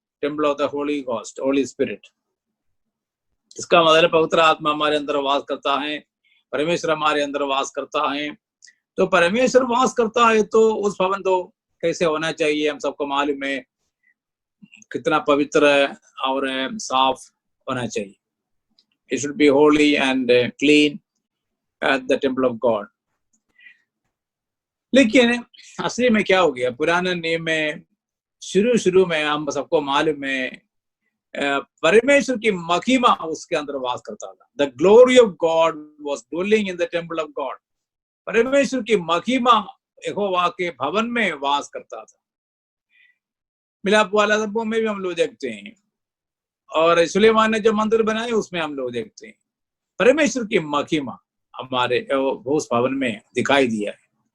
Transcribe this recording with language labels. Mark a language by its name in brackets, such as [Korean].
[English] Temple of the holy ghost, holy spirit. [Hindi] इसका मतलब पवित्र आत्मा हमारे अंदर वास करता है, परमेश्वर हमारे अंदर वास करता है। तो परमेश्वर वास करता है तो उस भवन तो कैसे होना चाहिए, हम सबको मालूम है कितना पवित्र और साफ होना चाहिए। [English] It should be holy and clean at the temple of God. [Hindi] लेकिन असली में क्या हो गया, पुराने नियम में शुरू में हम सबको मालूम है परमेश्वर की महिमा उसके अंदर वास करता था। [English] The glory of God was dwelling in the temple of God. [Hindi] परमेश्वर की महिमा यहोवा के भवन में वास करता था। मिलाप वाला सबों में भी हम लोग देखते हैं, और सुलेमान ने जो मंदिर बनाए उसमें हम लोग देखते हैं परमेश्वर की महिमा हमारे उस भवन में दिखाई दिया है।